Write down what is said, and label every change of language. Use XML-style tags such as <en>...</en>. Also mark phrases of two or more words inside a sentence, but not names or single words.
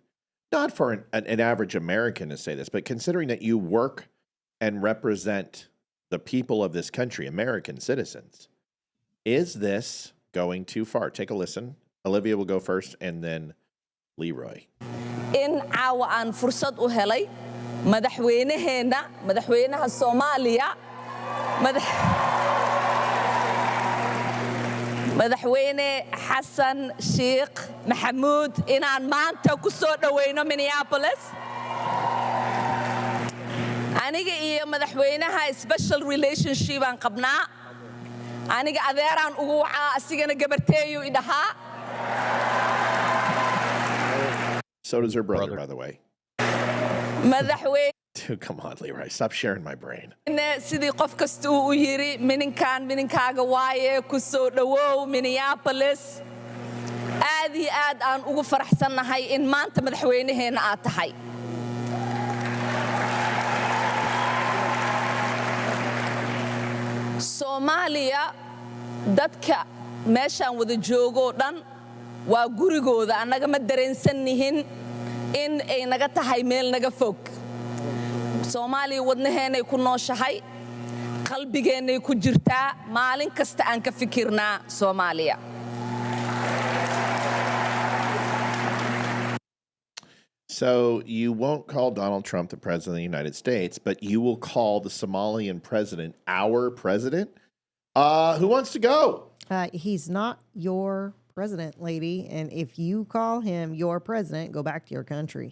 <en>Not for an average American to say this, but considering that you work and represent the people of this country, American citizens, is this going too far? Take a listen. Olivia will go first, and then Leroy.</en> <so>In caawa aan fursad u helay madaxweynaha Soomaaliya madaxweyne Xasan Sheikh Maxamuud inaan maanta ku soo dhaweyno Minneapolis aniga iyo madaxweynaha</so> <en>special relationship</en> <so>aan qabnaa aniga adeeraan ugu wacaa asigana gabarteeyu idhahaa.</so> <en>So does her brother, by the way.</en> <so>Madaxweyne</so> <en>Dude, come on, Leroy. Stop sharing my brain.</en> <so>sidii qof kasta uu u yiri mininkaaga waaye ku soo dhawow Minneapolis aad iyo aad aan ugu faraxsannahay in maanta madaxweynaheena aad tahay. Soomaaliya dadka meeshaan wada joogo dhan waa gurigooda annaga ma dareensannihin in ay naga tahay meel naga fog. Soomaaliya wadnaheenay ku nooshahay qalbigeennay ku jirtaa maalin kasta aan ka fikirnaa Soomaaliya.</so> <en>So you won't call Donald Trump the president of the United States, but you will call the Somalian president our president? Who wants to go? He's not your president, lady. And if you call him your president, go back to your country.</en>